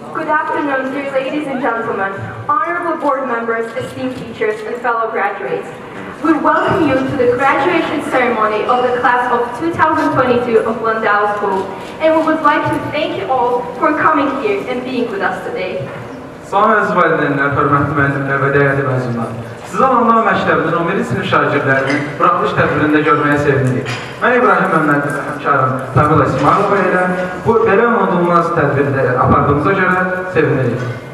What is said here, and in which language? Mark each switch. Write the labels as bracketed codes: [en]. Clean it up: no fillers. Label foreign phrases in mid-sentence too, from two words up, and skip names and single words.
[en] afternoon, dear ladies and gentlemen, honorable board members, esteemed teachers, and fellow graduates. We welcome you to the graduation ceremony of the class of 2022 of LANDAU School, and we would like to thank you all for coming here and being with us today. [az] Salam əziz valideynlər, hörmətli müəllimlər və dəyərli məzunlar. Sizi LANDAU məktəbinin 11-ci sinif şagirdlərinin buraxılış tədbirində görməyə sevinirik. Mən İbrahim Məmmədli və həmkarım Tamila İsmailova ilə bu belə unudulmaz tədbirləri apardığımıza görə sevinirik.